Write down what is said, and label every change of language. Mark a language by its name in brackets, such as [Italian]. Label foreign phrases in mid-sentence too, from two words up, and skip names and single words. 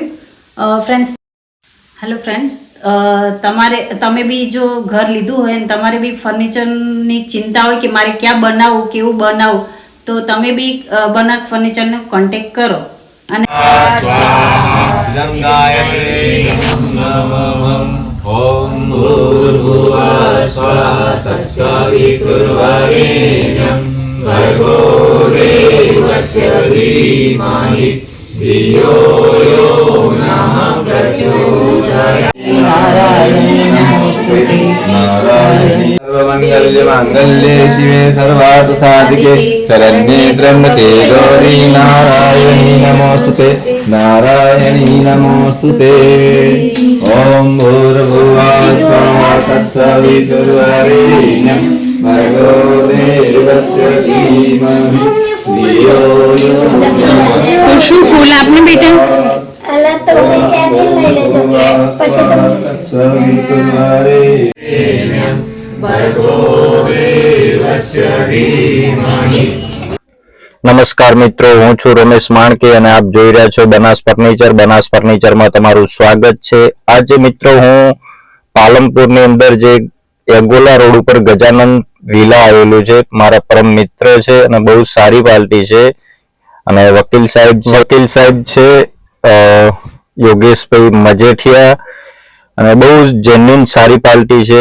[English] friends, hello friends, [Gujarati] તમે બી જો ઘર લીધું હોય અને તમારે બી ફર્નિચરની ચિંતા હોય કે મારે ક્યાં બનાવવું, કેવું બનાવવું, તો તમે બી બનાસ ફર્નિચરનો કોન્ટેક્ટ કરો. અને [Sanskrit] ઓમ ભૂર્ભુવઃ સ્વઃ તત્સવિતુર્વરેણ્યં ભર્ગો દેવસ્ય ધીમહિ ધિયો યો નઃ પ્રચોદયાत्. सर्वमंगल्य मांगल्ये शिवे सर्वार्थ साधिके शरण्ये त्र्यंबके गौरी नारायणी नमोस्तुते नारायणी नमोस्तुते. ओम भूर्भुवः स्वः तत्सवितुर्वरेण्यं भर्गो देवस्य धीमहि धियो यो नः. [Gujarati] શું ફૂલ આપને બેટા? અલા તો ક્યાંથી લઈ લેજો પછી તમે [Sanskrit] तत्सवितुर्वरेण्यं ભર્ગો દેવસ્ય ધીમહિ. [Gujarati] નમસ્કાર મિત્રો, હું છું રમેશ માણકે અને આપ જોઈ રહ્યા છો બનાસ ફર્નિચર. બનાસ ફર્નિચરમાં તમારું સ્વાગત છે. આજે મિત્રો હું પાલનપુરની અંદર જે એગોલા રોડ ઉપર ગજાનંદ વિલા આવેલું છે, મારા પરમ મિત્ર છે અને બહુ સારી પાર્ટી છે અને વકીલ સાહેબ છે યોગેશભાઈ મજેઠિયા, અને બહુ જેન્યુન સારી પાર્ટી છે.